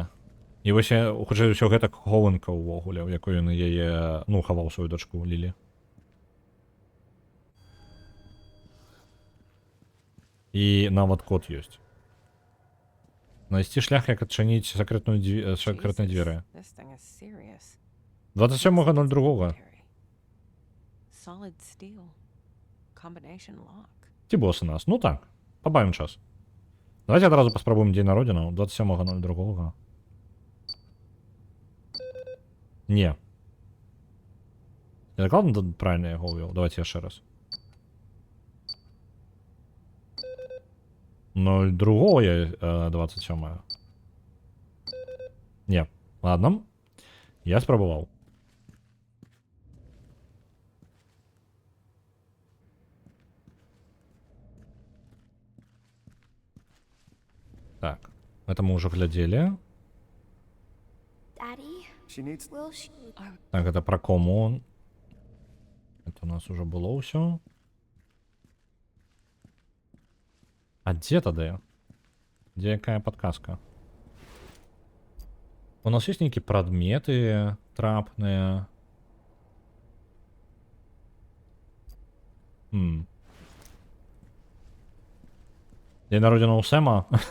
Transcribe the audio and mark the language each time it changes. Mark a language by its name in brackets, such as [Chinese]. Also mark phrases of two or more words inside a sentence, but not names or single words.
[Belarusian] І вось хутчэй усё гэта хованка ўвогуле, у якой ён яе, ну, хаваў сваю дачку Лілі. І нават код ёсць. Знайсці шлях, як адчыніць сакрэтныя дзверы. 27.02. [English] Solid steel. Combination lock. [Belarusian] Ці босы нас? Ну так, пабавім час. Давайте адразу паспрабуем дзень народзінаў. 27.02. Не. Я дакладна правильно яго ўвёў? Давайте яшчэ раз. 02, 27. Не. Ладно. Я спрабаваў. Так. [Russian] Это мы уже глядели. [English] Daddy, She needs... will she... [Russian] Так, это про кому. Это у нас уже было ўсё. [Belarusian] А дзе тады? Дзе якая подказка? У нас есть нейкія прадметы трапныя. День народзіна ў Сэма.